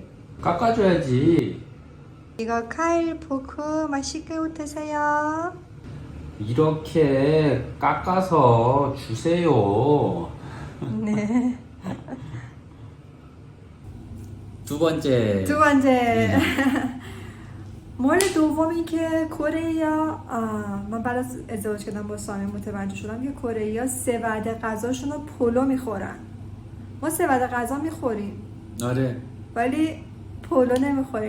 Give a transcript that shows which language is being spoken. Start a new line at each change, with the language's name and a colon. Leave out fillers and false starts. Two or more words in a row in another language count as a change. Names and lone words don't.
Korean: 깎아줘야지. 이거 과일 포크 맛있게 드세요. 이렇게 깎아서 주세요. 네. 두 번째.
Persian: مورد دومی که کره‌ای‌ها من بعد از ازدواج کردم با سامی متوجه شدم که کره‌ای‌ها 3 وعده غذاشون رو پلو میخورن. ما 3 وعده غذا میخوریم. آره. ولی پلو نمیخوریم.